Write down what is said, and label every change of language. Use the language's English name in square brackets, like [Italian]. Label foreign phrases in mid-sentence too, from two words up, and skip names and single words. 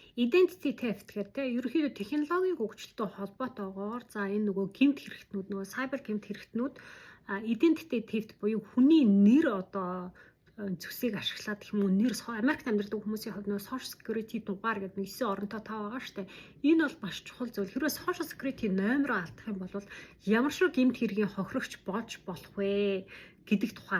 [English] Identity theft [Mongolian] гэдэг те ерөнхийдөө технологийн хөгжилтэй холбоотойгоор за энэ нөгөө гэмт хэрэгтнүүд нөгөө cyber гэмт хэрэгтнүүд [English] identity theft [Mongolian] буюу хүний нэр одоо зүсийг ашиглаад гэх юм уу нэр Америкт амьдардаг хүмүүсийн хувьд нөгөө [English] social security [Mongolian] дугаар гэдэг 9 оронтой тав байгаа шүү дээ. Энэ бол маш чухал зүйл. Хэрвээ [English] social security [Mongolian] номероо алдах юм бол ямар шиг гэмт хэргийн хохирогч болж болох вэ гэдэг тухай.